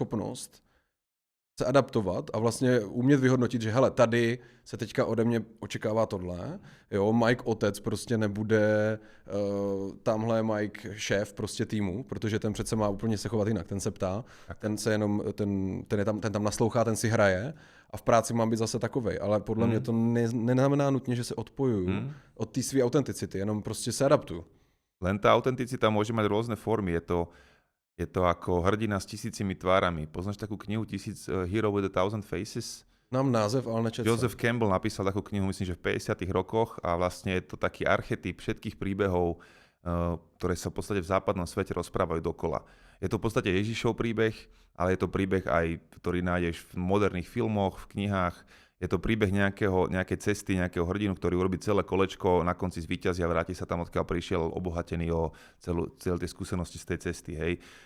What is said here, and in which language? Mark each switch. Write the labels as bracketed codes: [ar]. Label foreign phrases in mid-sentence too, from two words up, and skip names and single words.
[cs] schopnost se adaptovat a vlastně umět vyhodnotit, že hele, tady se teďka ode mě očekává tohle, jo, Mike otec prostě nebude tamhle Mike šéf prostě týmu, protože ten přece má úplně se chovat jinak, ten se ptá, ten se jenom, ten tam naslouchá, ten si hraje a v práci mám být zase takovej, ale podle mě to neznamená nutně, že se odpojuju od té své autenticity, jenom prostě se adaptuju. [sk] Len tá autenticita môže mať rôzne formy. Je to ako hrdina s 1000 tvárami. Poznáš takú knihu Hero with 1000 Faces? [cs] Mám název, ale nečetl. [sk] Joseph Campbell napísal takú knihu, myslím, že v 50. rokoch a vlastne je to taký archetyp všetkých príbehov, ktoré sa v podstate v západnom svete rozprávajú dokola. Je to v podstate Ježišov príbeh, ale je to príbeh aj, ktorý nájdeš v moderných filmoch, v knihách. Je to príbeh nejakej cesty, nejakého hrdinu, ktorý urobí celé kolečko, na konci zvíťazí a vráti sa tam, odkiaľ prišiel obohatený o celé tie skúsenosti z tej cesty.